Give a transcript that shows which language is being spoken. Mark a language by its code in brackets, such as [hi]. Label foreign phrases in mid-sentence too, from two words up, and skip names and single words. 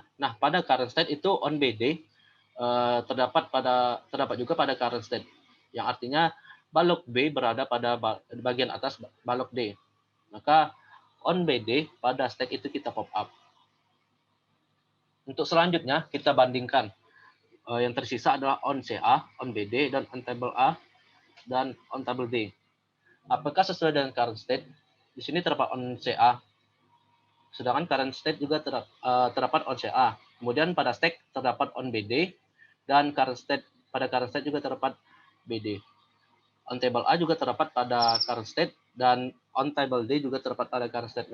[id] Nah, pada [en] current state [id] itu [en] on BD [id] terdapat juga pada [en] current state, [id] yang artinya balok B berada pada bagian atas balok D. Maka [en] on BD [id] pada stack itu kita [en] pop up. [id] Untuk selanjutnya kita bandingkan. [en] Yang tersisa adalah on CA, on BD, dan on table A, dan on table D. [id] Apakah sesuai dengan [en] current state? [id] Di sini terdapat [en] on CA. [id] Sedangkan [en] current state [id] juga terdapat [en] on CA. [id] Kemudian pada stack terdapat [en] on BD, [id] dan pada [en] current state [id] juga terdapat BD. [en] On table A [id] juga terdapat pada [en] current state, [id] dan [en] on table D [id] juga terdapat pada [en] current state.